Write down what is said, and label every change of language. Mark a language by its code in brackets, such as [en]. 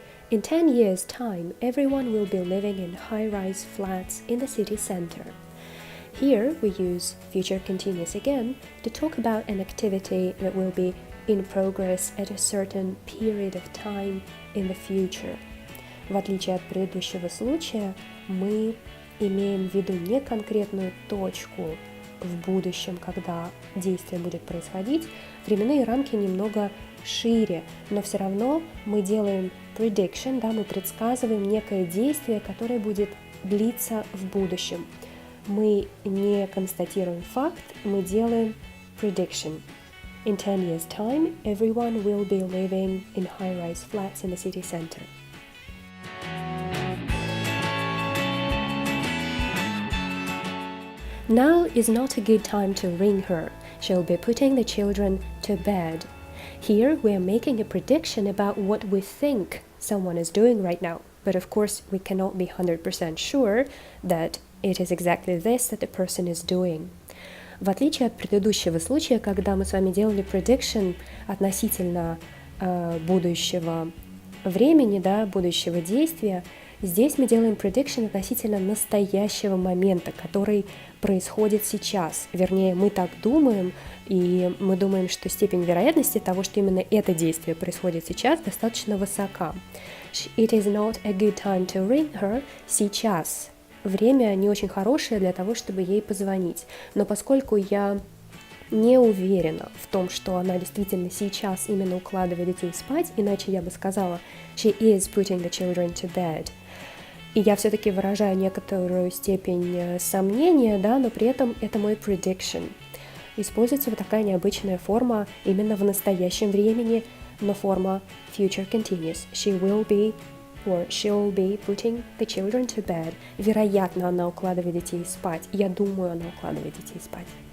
[en] In 10 years' time, everyone will be living in high-rise flats in the city center. Here, we use future continuous again to talk about an activity that will be in progress at a certain period of time in the future. [ru] В отличие от предыдущего случая, мы имеем в виду не конкретную точку в будущем, когда действие будет происходить. Временные рамки немного шире, но все равно мы делаем prediction, мы предсказываем некое действие, которое будет длиться в будущем. Мы не констатируем факт, мы делаем prediction. [en] In 10 years' time, everyone will be living in high-rise flats in the city center. Now is not a good time to ring her. She'll be putting the children to bed. Here we are making a prediction about what we think someone is doing right now. But of course, we cannot be 100% sure that it is exactly this that the person is doing. [ru] В отличие от предыдущего случая, когда мы с вами делали prediction относительно будущего времени, будущего действия, здесь мы делаем prediction относительно настоящего момента, который происходит сейчас. Вернее, мы так думаем, и мы думаем, что степень вероятности того, что именно это действие происходит сейчас, достаточно высока. [en] It is not a good time to ring her. [ru] Сейчас время не очень хорошее для того, чтобы ей позвонить. Но поскольку я не уверена в том, что она действительно сейчас именно укладывает детей спать, иначе я бы сказала [en] she is putting the children to bed. [ru] И я все-таки выражаю некоторую степень сомнения, но при этом это мой prediction. Используется вот такая необычная форма именно в настоящем времени, но форма future continuous. [en] She will be or she'll be putting the children to bed. [ru] Вероятно, она укладывает детей спать. Я думаю, она укладывает детей спать.